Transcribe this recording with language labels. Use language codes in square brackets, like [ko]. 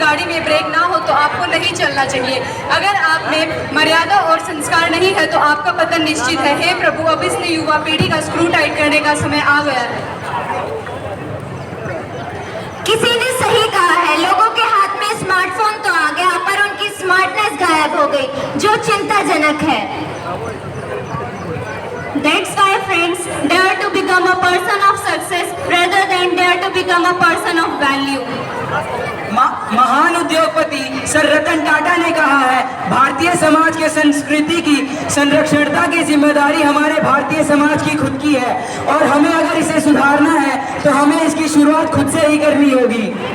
[hi] गाड़ी में ब्रेक ना हो तो आपको नहीं चलना चाहिए। अगर आप में मर्यादा और संस्कार नहीं है तो आपका पतन निश्चित है। हे प्रभु, अब इस युवा पीढ़ी का स्क्रू टाइट करने का समय आ गया है। किसी ने सही कहा है, लोगों के हाथ में स्मार्टफोन तो आ गया पर उनकी स्मार्टनेस गायब हो गई, जो चिंताजनक है। [en] That's why friends, dare to become a person of success rather than dare to become a person of value. [hi] महान उद्योगपति सर रतन टाटा ने कहा है, भारतीय समाज के संस्कृति की संरक्षणता की जिम्मेदारी हमारे भारतीय समाज की खुद की है और हमें अगर इसे सुधारना है तो हमें इसकी शुरुआत खुद से ही करनी होगी।